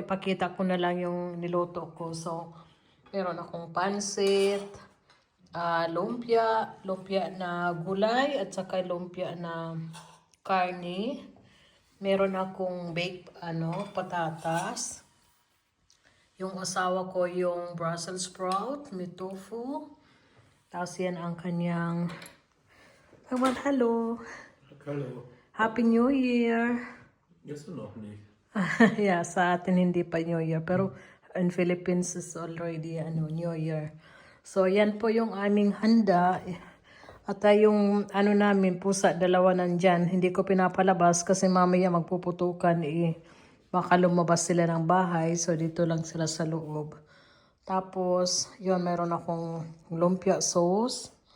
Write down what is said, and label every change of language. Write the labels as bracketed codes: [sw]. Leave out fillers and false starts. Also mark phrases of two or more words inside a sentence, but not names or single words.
[tl] Ipakita ko na lang yung niluto ko. So, meron akong pansit, lumpia na gulay at saka lumpia na karne. Meron akong baked patatas. Yung asawa ko yung Brussels sprout, may tofu. Tapos yan ang kanyang hello. [de] Hallo. [en] Happy New Year. [de] Jetzt noch nicht. [en] Yeah, [tl] sa atin hindi pa New Year. [en] Pero in Philippines is already New Year. [tl] So yan po yung aming handa. At yung namin pusa, dalawa nandyan. Hindi ko pinapalabas kasi mamaya magpuputukan baka lumabas sila ng bahay. So dito lang sila sa loob. Tapos yun, meron akong lumpia sauce.